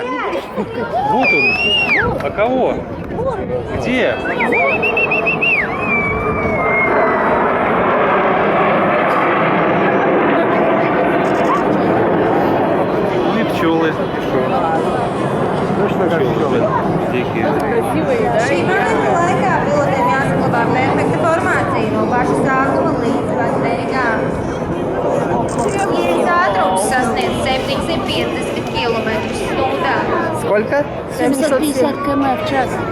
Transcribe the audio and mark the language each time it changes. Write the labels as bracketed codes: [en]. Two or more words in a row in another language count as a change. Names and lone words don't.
[ru] Вот он. А кого? Где? Ну и пчелы. Точно как пчелы. Дикие. Красивые, да? [lv] Šī procesa laikā pilotiem jāsaglabā perfekta formācija no paša sākuma līdz pat beigām. Ieejas ātrums sasniedz 750 km/h. [ru] Сколько? 750 км в час.